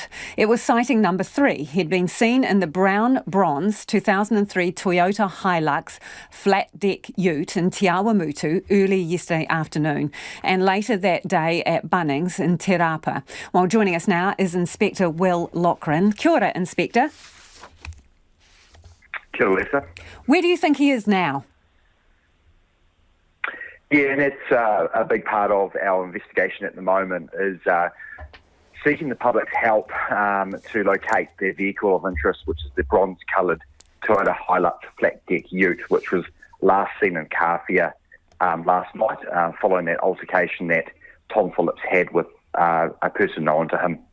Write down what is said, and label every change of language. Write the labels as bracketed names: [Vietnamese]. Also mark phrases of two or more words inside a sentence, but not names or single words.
[English] It was sighting number 3. He'd been seen in the brown bronze 2003 Toyota Hilux flat deck ute in Te Awamutu early yesterday afternoon and later that day at Bunnings in Te Rapa. Well, joining us now is Inspector Will Lochran. [Māori] Kia ora, Inspector. Kia ora, Lisa. [English] Where do you think he is now? Yeah, and it's a big part of our investigation at the moment is seeking the public's help to locate their vehicle of interest, which is the bronze-coloured Toyota Hilux flat deck ute, which was last seen in Kawhia last night, following that altercation that Tom Phillips had with a person known to him.